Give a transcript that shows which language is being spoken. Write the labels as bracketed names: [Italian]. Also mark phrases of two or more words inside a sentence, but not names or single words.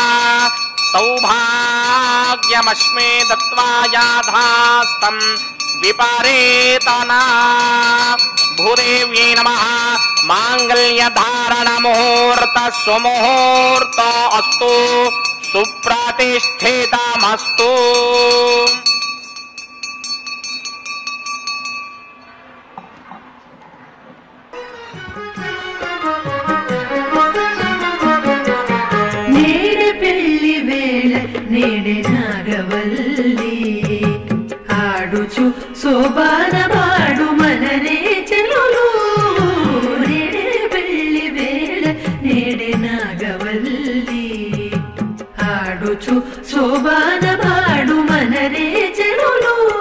[Sanskrit] सौभाग्यमश्मे दत्त्वा याथास्तं विपरेतना भूदेव्यै नमः माङ्गल्यधारणमुहूर्त सुमुहूर्तो अस्तु सुप्रतिष्ठितमस्तु [Telugu] నేడే పెళ్లి వేళ నేడే నాగవల్లి ఆడుచు శోభానమాడు మనరే చెలులు నేడే పెళ్లి వేళ నేడే నాగవల్లి ఆడుచు శోభానమాడు మనరే చెలులు